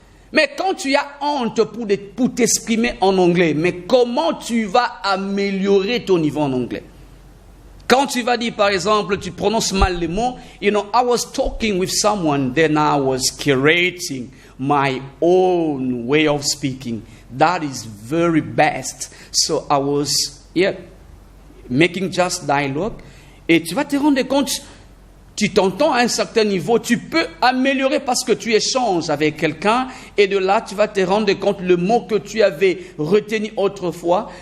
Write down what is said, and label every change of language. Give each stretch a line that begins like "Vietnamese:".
French: Mais quand tu as honte pour t'exprimer en anglais, mais comment tu vas améliorer ton niveau en anglais? Quand tu vas dire, par exemple, tu prononces mal les mots,
English: I was talking with someone, then I was creating my own way of speaking. That is very best. So I was, making just dialogue.
French: Et tu vas te rendre compte, tu t'entends à un certain niveau, tu peux améliorer parce que tu échanges avec quelqu'un. Et de là, tu vas te rendre compte le mot que tu avais retenu autrefois.